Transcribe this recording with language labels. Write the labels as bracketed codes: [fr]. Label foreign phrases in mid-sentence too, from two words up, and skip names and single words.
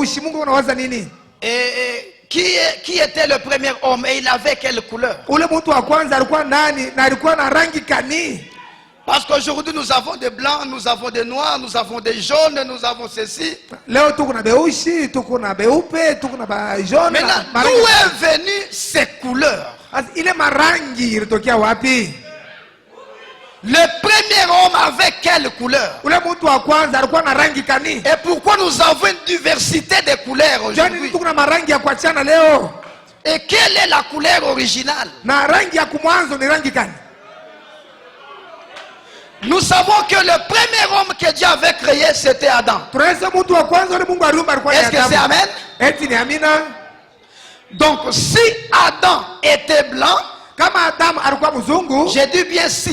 [sw] mweusi, Mungu anawaza nini? [fr] Qui était le premier homme et il avait quelle couleur? [sw] Ule mtu wa kwanza alikuwa nani na alikuwa na rangi kani? [fr] Parce qu'aujourd'hui nous avons des blancs, nous avons des noirs, nous avons des jaunes, nous avons ceci. [sw] Leo tuko na beusi, tuko na beupe, tuko na ba jaune. [fr] Maintenant, d'où est venu ces couleurs? [sw] Ile marangi ilitokea wapi? [fr] Le premier homme avait quelle couleur? [sw] Ule mtu wa kwanza alikuwa na rangi kani? [fr] Et pourquoi nous avons une diversité de couleurs aujourd'hui? [sw] Tuko na marangi ya kuachana leo. [fr] Et quelle est la couleur originale? [sw] Na rangi ya kumwanzo ni rangi kani? [fr] Nous savons que le premier homme que Dieu avait créé, c'était Adam. Est-ce que c'est Amen? Donc si Adam était blanc, j'ai dit bien si.